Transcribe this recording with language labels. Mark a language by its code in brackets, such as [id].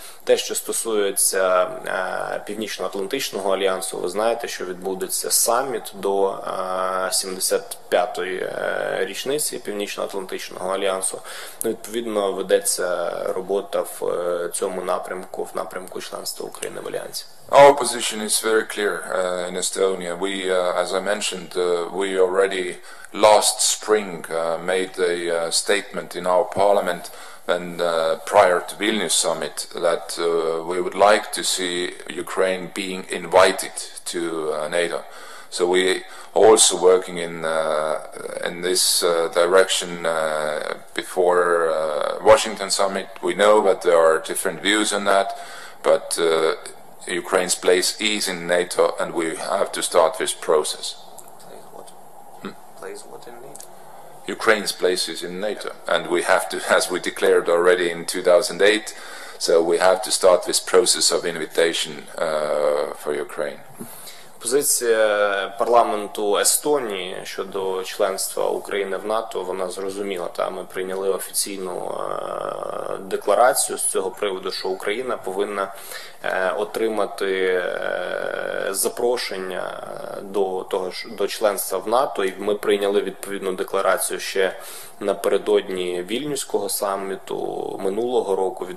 [uk] Те, що стосується Північно-Атлантичного альянсу, ви знаєте, що відбудеться саміт до 75-ї річниці Північно-Атлантичного альянсу. Ну, відповідно, ведеться робота в цьому напрямку, в напрямку членства України в альянсі. [en] Our position is very clear in Estonia. We, as I mentioned, we already last spring made a statement in our parliament and prior to Vilnius summit that we would like to see Ukraine being invited to NATO. So we also working in this direction before Washington summit. We know that there are different views on that, but Ukraine's place is in NATO, and we have to start this process. Place what in NATO? Ukraine's place is in NATO, and we have to, as we declared already in 2008, so we have to start this process of invitation for Ukraine. [uk] Позиція парламенту Естонії щодо членства України в НАТО, вона зрозуміла. Ми прийняли офіційну декларацію з цього приводу, що Україна повинна отримати запрошення до членства в НАТО, і ми прийняли відповідну декларацію ще напередодні Вільнюського саміту минулого року.